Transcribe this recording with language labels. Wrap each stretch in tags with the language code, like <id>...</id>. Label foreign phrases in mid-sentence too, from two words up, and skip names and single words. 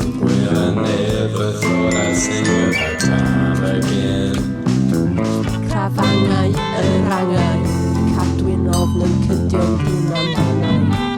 <en>Well, I never thought I'd sing about time again.</en> <cy>Crafangau rangau, cadwyn ofn yn cydio un amdanau.</cy>